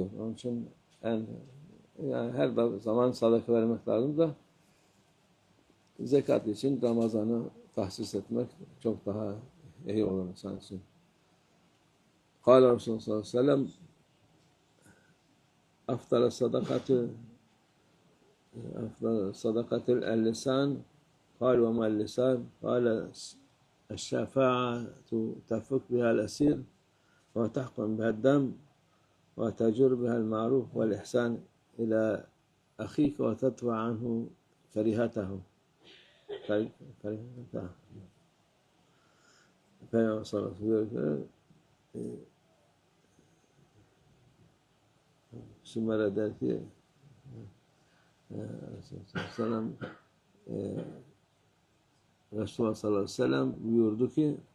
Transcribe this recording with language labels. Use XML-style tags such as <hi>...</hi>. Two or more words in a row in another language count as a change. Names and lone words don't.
<tr>Onun için yani her zaman sadaka vermek lazım da zekat için Ramazan'ı tahsis etmek çok daha iyi olur insan için.</tr> <ar>قال رسول الله صلى الله عليه وسلم أفضل الصدقة اللسان قال وما اللسان قال الشفاعة تفك بها الأسير وتحكم بها الدم وتجر بها المعروف والإحسان إلى أخيك وتدفع عنه كريهته.</ar> <tr>Peygamber</tr> <ar>صلى الله عليه وسلم</ar> <tr>Sümer'e der ki Resulullah</tr> <ar>صلى الله عليه وسلم</ar> <tr>buyurdu ki</tr>